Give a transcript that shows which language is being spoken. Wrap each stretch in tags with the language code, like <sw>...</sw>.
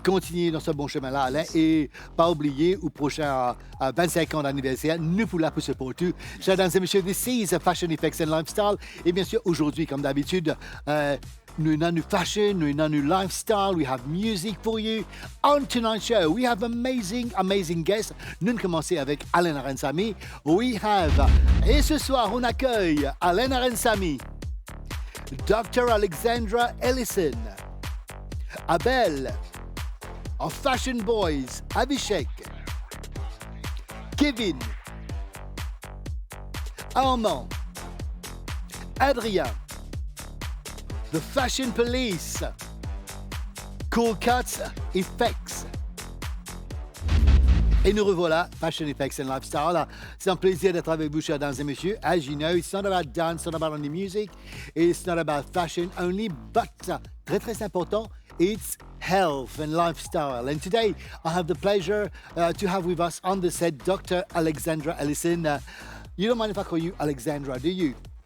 <fr>Continuez dans ce bon chemin-là, Alain. Et pas oublier, au prochain 25 ans d'anniversaire, nous pour là pour ce pour tout. Chers dames et messieurs,</fr> <en>this is Fashion Effects and Lifestyle.</en> <fr>Et bien sûr, aujourd'hui, comme d'habitude, nous avons</fr> <en>new fashion,</en> <fr>nous avons</fr> <en>new lifestyle, we have music for you. On tonight's show, we have amazing guests.</en> <fr>Nous commençons avec Alain Arensami. Et ce soir, on accueille Alain Arensami, Dr.</fr> <en>Alexandra Ellison, Abel, of Fashion Boys, Abhishek, Kevin, Armand, Adrien, The Fashion Police, Cool Cuts Effects.</en> <fr>Et nous revoilà, Fashion Effects and Lifestyle. C'est un plaisir d'être avec vous, chers dames et messieurs.</fr> <en>As you know, it's not about dance, it's not about only music, it's not about fashion only, but</en> <fr>très très important,</fr> <en>it's health and lifestyle. And today, I have the pleasure to have with us on the set Dr. Alexandra Ellison. You don't mind if I call you Alexandra, do you?</en>